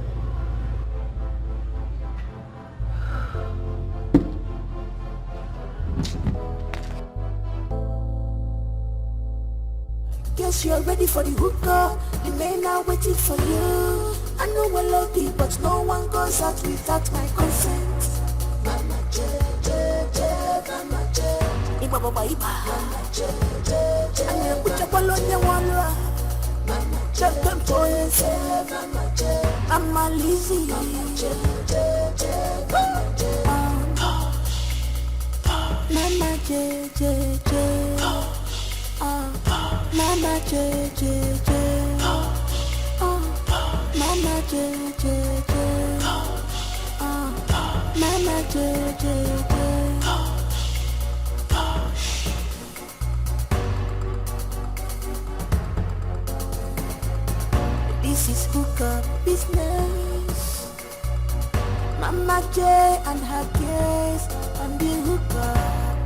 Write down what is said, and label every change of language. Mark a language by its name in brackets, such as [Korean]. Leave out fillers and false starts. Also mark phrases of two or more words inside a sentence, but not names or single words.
[English] Guess you're ready for the hookup. The men are waiting for you. I know we're loaded, but no one goes out without my consent. Mama J, J, J, Mama J. Iba baba iba. Mama J, J, J. Ane kucha palonya walwa. Mama J, Mama J, Mama J. Mama Lizzy. Mama J, J, J, Mama J. Mama J, J, J. Mama J, J, J. Mama J, J, J. Mama J, J, J. This is hookup business. Mama J and her guest on the hookup.